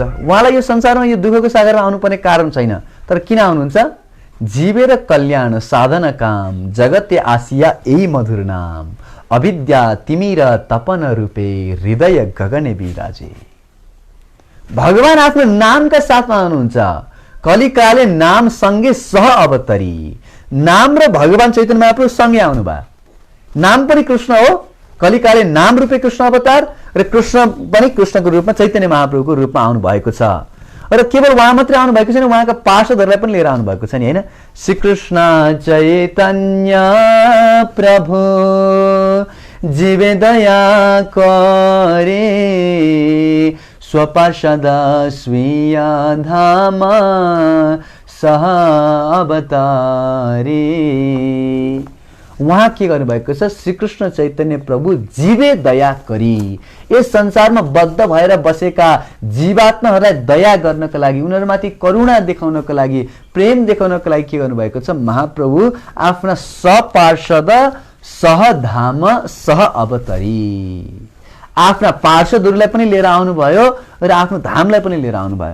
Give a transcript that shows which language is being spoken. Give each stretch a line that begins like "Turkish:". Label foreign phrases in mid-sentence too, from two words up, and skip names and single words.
Nepali: उहाँलाई यो संसारमा यो दुःखको सागरमा आउनुपर्ने कारण छैन, तर किन आउनुहुन्छ,
Bangla: জীবের কল্যাণ সাধন কাম জগতে আসিয়া এই মধুর নাম অবিদ্যা তিমির তপন রূপে হৃদয় গগনে বিরাজে।
Nepali: भगवान आफ्नो नामका साथमा आउनुहुन्छ।
Bangla: কলিকালে নাম
Nepali: सँगै
Bangla: সহ অবতরি।
Nepali: नाम र भगवान चैतन्य महाप्रभु सँगै आउनुभयो। नाम पनि कृष्ण हो,
Bangla: কলিকালে নাম রূপে কৃষ্ণ অবতার
Nepali: र कृष्ण पनि कृष्णको रूपमा चैतन्य महाप्रभुको रूपमा आउनु भएको छ। र केवल उहाँ मात्रै आउनु भएको छैन, उहाँका पार्षदहरूलाई पनि लिएर आउनु भएको छ नि, होइन।
Bangla: শ্রীকৃষ্ণ চৈতন্য প্রভু জীবে দয়া করে স্বপার্ষদ স্বীয় ধাম সহ অবতারী।
Nepali: उहाँ के गर्नुभएको छ,
Bangla: শ্রীকৃষ্ণ চৈতন্য প্রভু জীবে দয়া করি।
Nepali: यस संसारमा बद्ध भएर बसेका जीवात्माहरूलाई दया गर्नका लागि, उनीहरूमाथि करुणा देखाउनका लागि, प्रेम देखाउनका लागि के गर्नुभएको छ, महाप्रभु आफ्ना
Bangla: সপার্ষদ সহধাম সহ অবতরি।
Nepali: आफ्ना पार्षदहरूलाई पनि लिएर आउनुभयो र आफ्नो धामलाई पनि लिएर आउनुभयो।